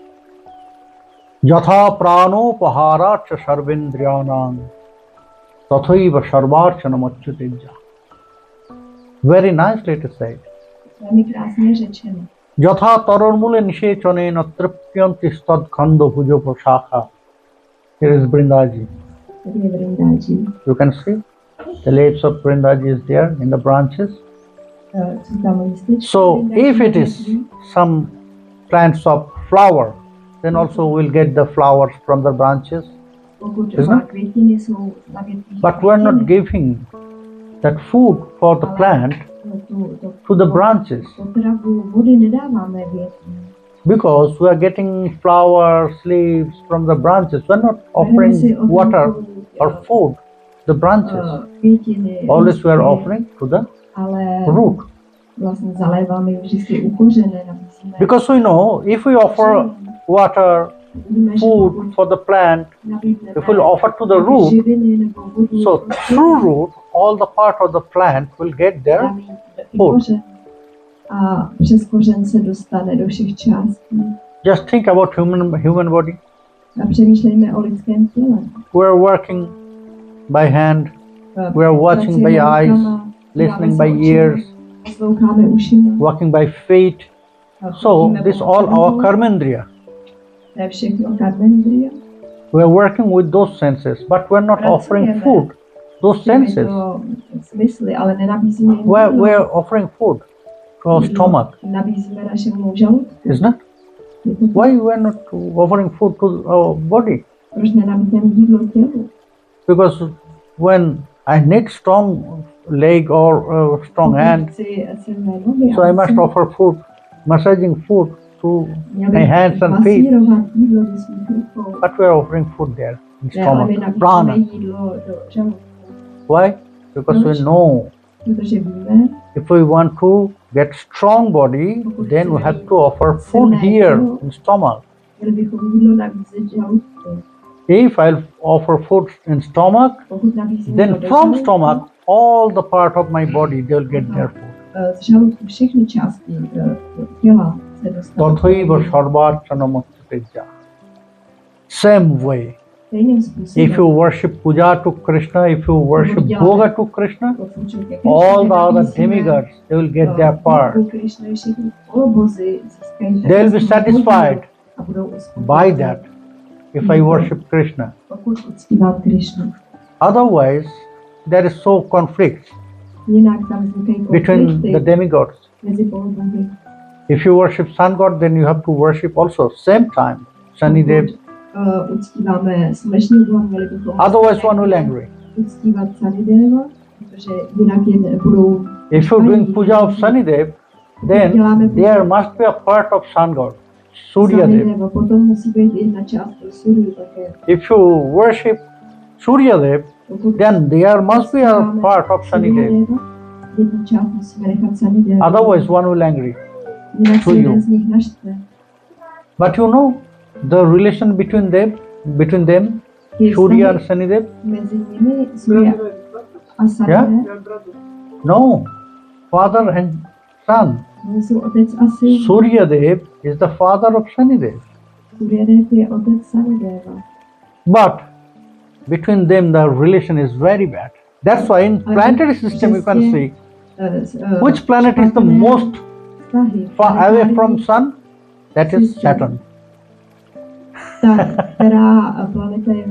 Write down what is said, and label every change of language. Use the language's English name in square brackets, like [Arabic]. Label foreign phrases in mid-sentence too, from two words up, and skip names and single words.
[Sanskrit] Yatha pranopahara cha sarvendriyanam tathaiva sarvarchanam achyuteja. [English] Very nicely it is said. [Czech] Velmi krásně řečeno. [Sanskrit] Yatha taror mule nishechanena tripyanti tat skandha bhujopashakha. [English] Here is Vrindaji. [Czech] Tady je Vrindaji. [English] You can see the leaves of Vrindaji is there in the branches. [Czech] Jsou tam lističky [English] So [Czech] Vrindaji [English] if it [Czech] na [English] is [Czech] dřeví. [English] some plants of flower, then also we'll get the flowers from the branches. [Czech] Pokud [English] Isn't [Czech] má [English] it? [Czech] květiny jsou na větvích [English] But we're not [Czech] květiny, [English] giving that food for the plant to the branches [Czech] potravu vody nedáváme větvím. [English] because we are getting flowers, leaves from the branches. We're not [Czech] Bereme si [English] offering water or food to the branches. [Czech] Květiny, [English] Always we are [Czech] listky, [English] offering to the [Czech] ale [English] root. [Czech] vlastně zaléváme vždycky ukořené, nabízíme. [English] Because we know if we offer water, [Czech] Víme, že [English] food [Czech] pokud [English] for the plant, [Czech] nabídneme [English] if we'll offer to the root, [Czech] živiny nebo vodu, [English] so through root, all the part of the plant will get their [Czech] nabídne i [English] food. [Czech] kořen. A přes kořen se dostane do všech částí. [English] Just think about human body. [Czech] A přemýšlejme o lidském těle. [English] We are working by hand, we are watching by [Czech] Pracujeme [English] eyes, [Czech] rukama, [English] listening [Czech] díváme se [English] by [Czech] očima, [English] ears, [Czech] posloucháme ušima. [English] walking by feet. So [Czech] chodíme [English] this [Czech] pomocí [English] all our [Czech] nohou. [English] karmendriya. [Czech] To je všechno karmendriya. [English] We are working with those senses, but we're not offering food. Those senses. [Czech] Těmito smysly, ale nenabízíme jim [English] We are offering food to our stomach, [Czech] Nabízíme našemu žaludku. [English] isn't it? [Czech] Je to tak. [English] Why we are not offering food to our body? [Czech] Proč nenabízíme jídlo tělu? [English] Because when I need strong leg or strong hand, [Czech] Chci silné nohy, [English] so I must offer food, massaging food to [Czech] měl [English] my [Czech] bych [English] hands and feet. [Czech] masírovat jídlo do svých rukou. [English] But we are offering food there in [Czech] Ne, ale my [English] stomach, [Czech] nabízíme [English] prana. [Czech] jídlo do žaludku. [English] Why? Because we know [Czech] Protože víme, [English] if we want to get strong body, then we have to offer food here in stomach. [Czech] měli bychom jídlo nabízet žaludku. [English] If I'll offer food in stomach, [Czech] Pokud nabízíme [English] then [Czech] jídlo do [English] from [Czech] žaludku, [English] stomach, all the part of my body they'll get their food. [Czech] z žaludku všechny části těla se dostanou. [Sanskrit] Tathaiva sarvarchanamachyuteja. [English] Same way. [Czech] Stejným způsobem. [English] If you worship puja to Krishna, if you worship bhoga to Krishna, all the other demigods they will get their part. They will be satisfied by that if I worship Krishna. [Czech] Pokud uctívat Krišnu. [English] Otherwise, there is so conflict [Czech] Jinak tam vznikají [English] between the [Czech] konflikty [English] demigods. [Czech] mezi polobohy. [English] If you worship sun god, then you have to worship also same time Shanidev. [Czech] Uctíváme slunečního boha, měli bychom [English] Otherwise, one will angry. [Czech] uctívat Sanideva, protože jinak je budou. [English] If you're doing puja of Shanidev, then there must be a part of sun god, Surya Dev. [Czech] Sanideva, potom musí být jedna část pro Suryu také. [English] If you worship Surya Dev, [Czech] Pokud [English] then there must be a [Czech] uctíváme [English] part of Shanidev. [Czech] Suryadeva, jednu část musíme nechat Sanideva. [English] Otherwise, one will angry. [Czech] Jinak se to jeden [English] you. [Czech] z nich naštve. [English] But you know the relation between them, [Czech] Ty [English] Surya and [Czech] vztahy [English] Shanidev? [Czech] mezi nimi Surya a Sanidev, [English] No, father and son. [Czech] oni jsou otec a syn. [English] Surya Dev is the father of Shanidev. [Czech] Suryadev je otec Sanideva. [English] But between them, the relation is very bad. That's why in planetary system you can see which planet is the most far away from sun. That is Saturn, [Czech] která planeta je